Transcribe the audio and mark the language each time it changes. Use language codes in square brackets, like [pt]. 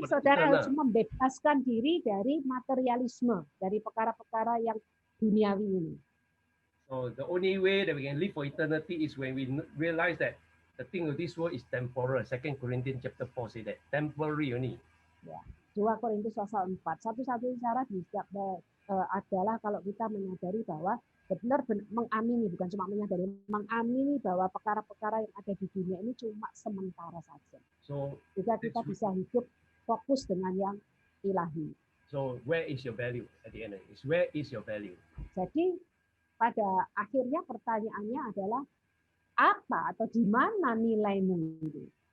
[en] for the [id] saudara harus [en] eternal, [id] membebaskan diri dari materialisme, dari perkara-perkara yang duniawi ini. [en] so the only way that we can live for eternity is when we realize that the thing of this world is temporal. 2 Corinthians chapter 4 say that temporary only. [id] Ya. 2 Korintus pasal 4. Satu-satunya cara adalah kalau kita menyadari bahwa benar-benar mengamini, bukan cuma menyadari, mengamini bahwa perkara-perkara yang ada di dunia ini cuma sementara saja. [en] So [id] Jika kita bisa hidup fokus dengan yang ilahi. [en] so where is your value at the end of it? Where is your value? [id] Jadi pada akhirnya pertanyaannya adalah apa atau di mana nilaimu itu?